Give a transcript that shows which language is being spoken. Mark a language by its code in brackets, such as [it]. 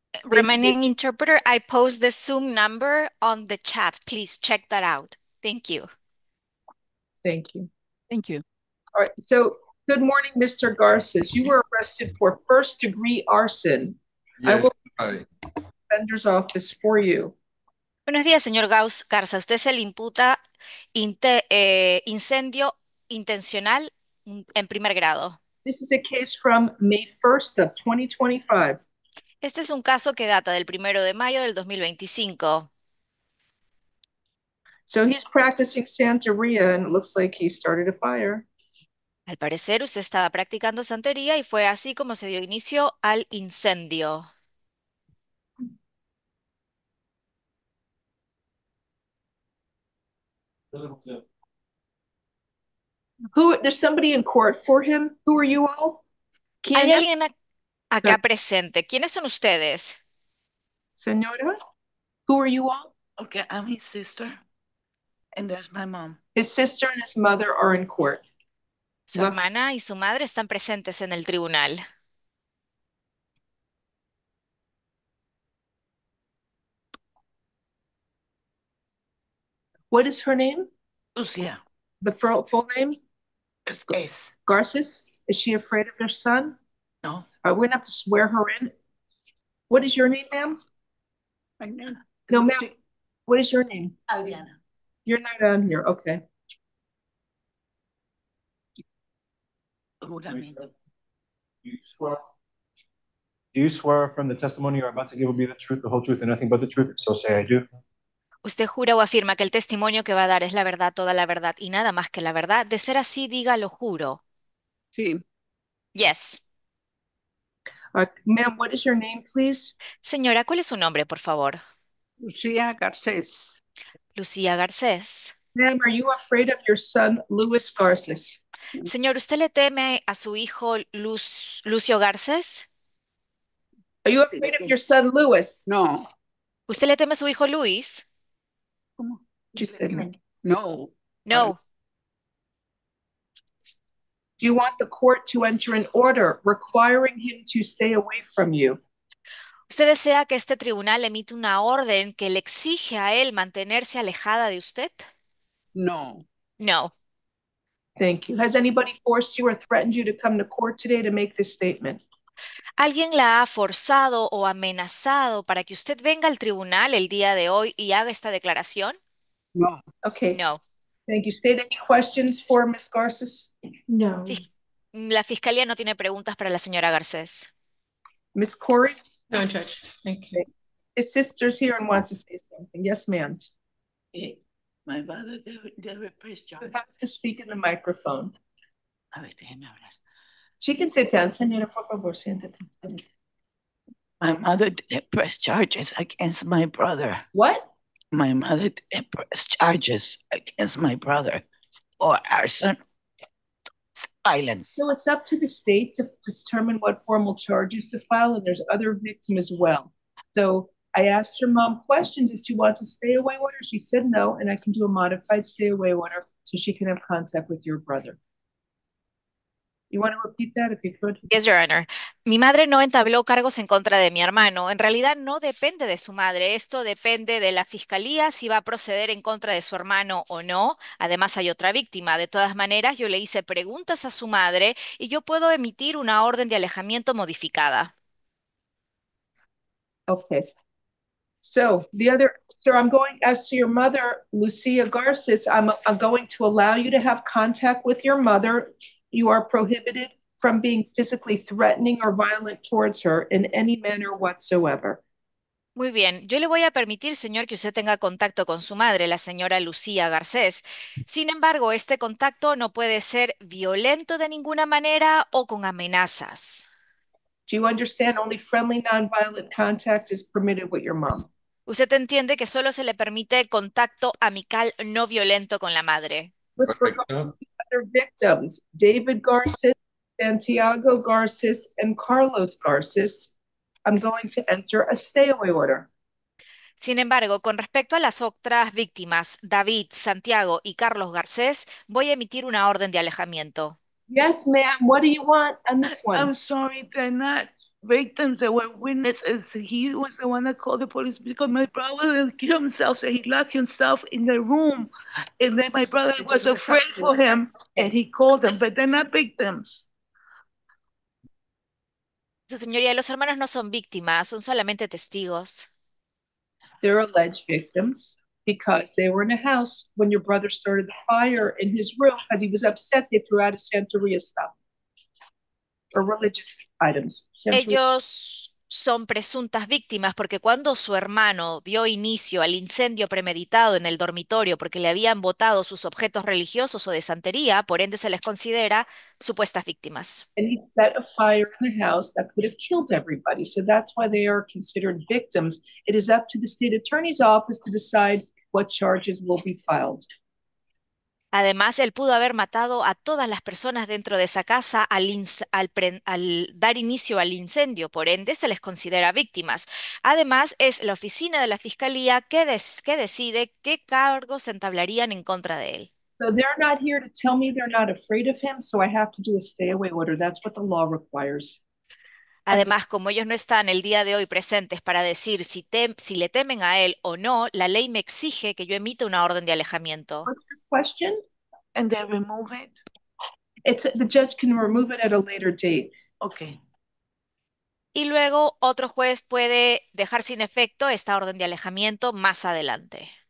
[en] Romanian interpreter, I post the Zoom number on the chat. Please check that out. Thank you. Thank you. Thank you. All right. So, good morning, Mr. Garces. You were arrested for first-degree arson. Yes, I will right. defender's office for you. [es] Buenos días, señor Garza. Usted se le imputa incendio intencional en primer grado. [en] This is a case from May 1st of 2025. [es] Este es un caso que data del 1 de mayo del 2025. [en] So he's practicing Santeria and it looks like he started a fire. [es] Al parecer, usted estaba practicando santería y fue así como se dio inicio al incendio. [en] There's somebody in court for him? Who are you all? [es] ¿Hay alguien acá presente? ¿Quiénes son ustedes? [en] Señora, who are you all? Okay, I'm his sister, and there's my mom. His sister and his mother are in court. Su hermana y su madre están presentes en el tribunal. What is her name? Lucia. The full name? It's Garces. Is she afraid of their son? No. We're going to have to swear her in. What is your name, ma'am? My name. No, ma'am. What is your name? Adriana. You're not on here. Okay. Do you swear from the testimony you're about to give will be the truth, the whole truth, and nothing but the truth? If so, say I do. [es] ¿Usted jura o afirma que el testimonio que va a dar es la verdad, toda la verdad y nada más que la verdad? De ser así, diga lo juro. Sí. [en] Yes. Ma'am, what is your name, please? [es] Señora, ¿cuál es su nombre, por favor? Lucia Garces. Lucía Garcés. [en] Ma'am, are you afraid of your son, Luis Garces? [es] Señor, ¿usted le teme a su hijo Lucio Garcés? [en] Are you afraid of your son, Luis? No. [es] ¿Usted le teme a su hijo Luis? [en] Just said no. No. No. Do you want the court to enter an order requiring him to stay away from you? [es] ¿Usted desea que este tribunal emita una orden que le exige a él mantenerse alejada de usted? [en] No. No. Thank you. Has anybody forced you or threatened you to come to court today to make this statement? [es] ¿Alguien la ha forzado o amenazado para que usted venga al tribunal el día de hoy y haga esta declaración? [en] No. Okay. No. Thank you. State, any questions for Ms. Garces? No. [es] La fiscalía no tiene preguntas para la señora Garcés. [en] Ms. Corey? No, Judge. Thank you. His sister's here and wants to say something. Yes, ma'am. My mother did press charge. You have to speak in the microphone. [es] A ver, déjeme hablar. [en] She can sit down. [es] Señora, por favor, siéntate. [en] My mother did press charges against my brother. What? My mother did press charges against my brother for arson, violence. So it's up to the state to determine what formal charges to file, and there's other victims as well. So I asked your mom questions if she wants a stay away order. She said no, and I can do a modified stay away order so she can have contact with your brother. You want to repeat that if you could? Yes, Your Honor. [es] Mi madre no entabló cargos en contra de mi hermano. En realidad no depende de su madre. Esto depende de la fiscalía si va a proceder en contra de su hermano o no. Además hay otra víctima. De todas maneras, yo le hice preguntas a su madre y yo puedo emitir una orden de alejamiento modificada. [en] Okay. So sir, I'm going, as to your mother, Lucia Garces, I'm going to allow you to have contact with your mother. You are prohibited from being physically threatening or violent towards her in any manner whatsoever. [es] Muy bien, yo le voy a permitir, señor, que usted tenga contacto con su madre, la señora Lucía Garcés. Sin embargo, este contacto no puede ser violento de ninguna manera o con amenazas. [en] Do you understand only friendly, nonviolent contact is permitted with your mom? [es] Usted entiende que solo se le permite contacto amical no violento con la madre. [en] With regard to other victims, David Garces, Santiago Garces, and Carlos Garces, I'm going to enter a stay away order. [es] Sin embargo, con respecto a las otras víctimas, David, Santiago y Carlos Garcés, voy a emitir una orden de alejamiento. [en] Yes, ma'am. What do you want on this one? I'm sorry, they're not victims. They were witnesses. He was the one that called the police because my brother killed himself. So he locked himself in the room. And then my brother was afraid for him and he called them, but they're not victims. [es] Su señoría, los hermanos no son víctimas, son solamente testigos. [en] They're alleged victims because they were in a house when your brother started the fire in his room because he was upset they threw out a Santeria stuff or religious items. [es] Ellos son presuntas víctimas porque cuando su hermano dio inicio al incendio premeditado en el dormitorio porque le habían botado sus objetos religiosos o de santería, por ende se les considera supuestas víctimas. [en] And he set a fire in the house that could have killed everybody. So that's why they are considered victims. It is up to the state attorney's office to decide what charges will be filed. [es] Además, él pudo haber matado a todas las personas dentro de esa casa al dar inicio al incendio, por ende se les considera víctimas. Además, es la oficina de la fiscalía que decide qué cargos se entablarían en contra de él. [en] So they're not here to tell me they're not afraid of him, so I have to do a stay away order. That's what the law requires. [es] Además, como ellos no están el día de hoy presentes para decir si le temen a él o no, la ley me exige que yo emita una orden de alejamiento. [en] What's your question? And they remove it? The judge can remove it at a later date. Okay. [es] Y luego otro juez puede dejar sin efecto esta orden de alejamiento más adelante.